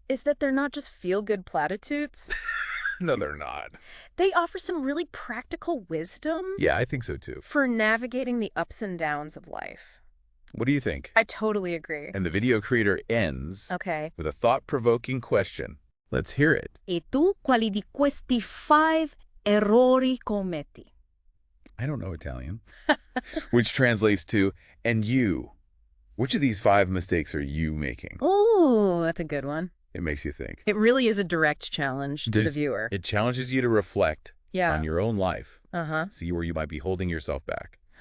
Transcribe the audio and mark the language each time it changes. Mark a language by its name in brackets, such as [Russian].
[English] ...is that they're not just feel-good platitudes. No, they're not. They offer some really practical wisdom. Yeah, I think so too. For navigating the ups and downs of life. What do you think? I totally agree. And the video creator ends with a thought-provoking question. Let's hear it. [Italian] E tu quali di questi 5 errori commetti? [English] I don't know Italian. Which translates to, and you. Which of these 5 mistakes are you making? Oh, that's a good one. It makes you think. It really is a direct challenge to the viewer. It challenges you to reflect on your own life. See where you might be holding yourself back.